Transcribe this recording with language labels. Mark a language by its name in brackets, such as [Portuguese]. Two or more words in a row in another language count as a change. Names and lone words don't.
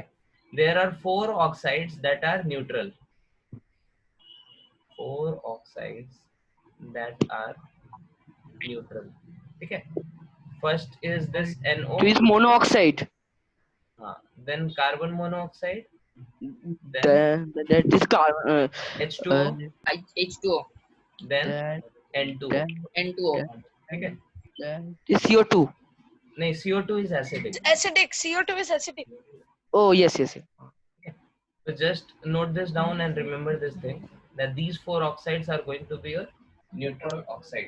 [English] There are 4 oxides that are neutral. 4 oxides that are neutral. Okay. First is this NO. It is monoxide. Then carbon monoxide. Then That is carbon. H2O. H2O, Then That N2O. N2O. Okay. is CO2. No, CO2 is acidic. Acidic. CO2 is acidic. Oh yes, yes, yes. So just note this down and remember this thing, that these 4 oxides are going to be your neutral oxides.